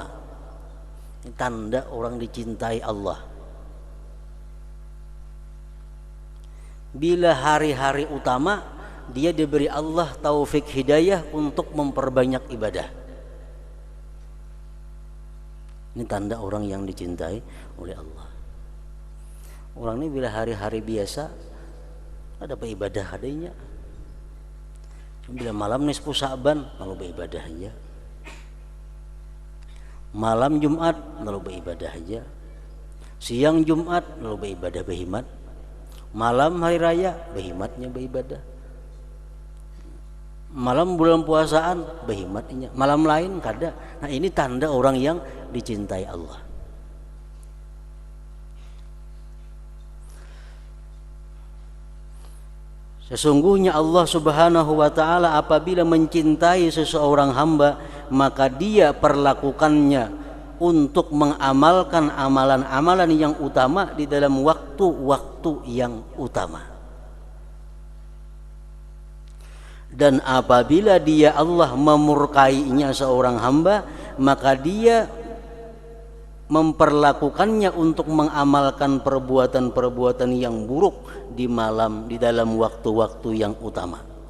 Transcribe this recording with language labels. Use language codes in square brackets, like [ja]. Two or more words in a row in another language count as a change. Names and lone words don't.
[id] Ini tanda orang dicintai Allah. Bila hari-hari utama dia diberi Allah taufik hidayah untuk memperbanyak ibadah. Ini tanda orang yang dicintai oleh Allah. Orang ini bila hari-hari biasa ada apa ibadah adanya. Bila malam nisfu Sa'ban lalu beribadah aja. Malam Jumat lalu beribadah aja. Siang Jumat lo beribadah berhimat, malam hari raya berhimatnya beribadah, malam bulan puasaan berhimatnya, malam lain kada. Nah ini tanda orang yang dicintai Allah. Sesungguhnya Allah Subhanahu wa taala apabila mencintai seseorang hamba, maka dia perlakukannya untuk mengamalkan amalan-amalan yang utama di dalam waktu-waktu yang utama. Dan apabila dia Allah memurkainya seorang hamba, maka dia memperlakukannya untuk mengamalkan perbuatan-perbuatan yang buruk di dalam waktu-waktu yang utama.